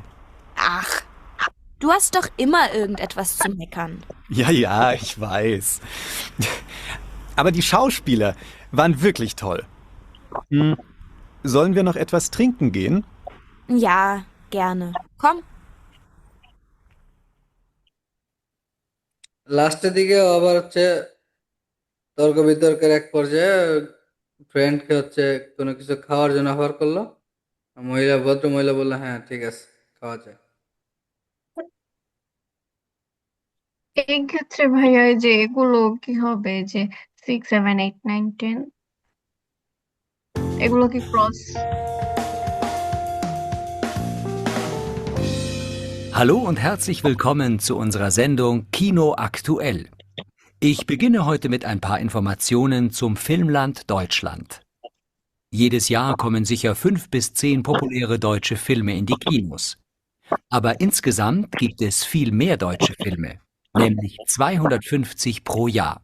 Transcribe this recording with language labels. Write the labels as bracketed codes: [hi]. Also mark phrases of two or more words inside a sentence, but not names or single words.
[de] Ach, du hast doch immer irgendetwas zu meckern. Ja, ja, ich weiß. Aber die Schauspieler waren wirklich toll. Sollen wir noch etwas trinken gehen? Ja, gerne. Komm. [bn] লাস্টের দিকে আবার হচ্ছে তর্ক বিতর্কের এক পর্যায়ে ফ্রেন্ডকে হচ্ছে কোনো কিছু খাওয়ার জন্য অফার করলো, ভদ্র মহিলা বললো হ্যাঁ ঠিক আছে, খাওয়া যায়। এই ক্ষেত্রে ভাইয়া এই যে এগুলো কি হবে, যে 6, 7, 8, 9, 10 এগুলো কি ক্রস? [de] Hallo und herzlich willkommen zu unserer Sendung Kino aktuell. Ich beginne heute mit ein paar Informationen zum Filmland Deutschland. Jedes Jahr kommen sicher 5 bis 10 populäre deutsche Filme in die Kinos. Aber insgesamt gibt es viel mehr deutsche Filme, nämlich 250 pro Jahr.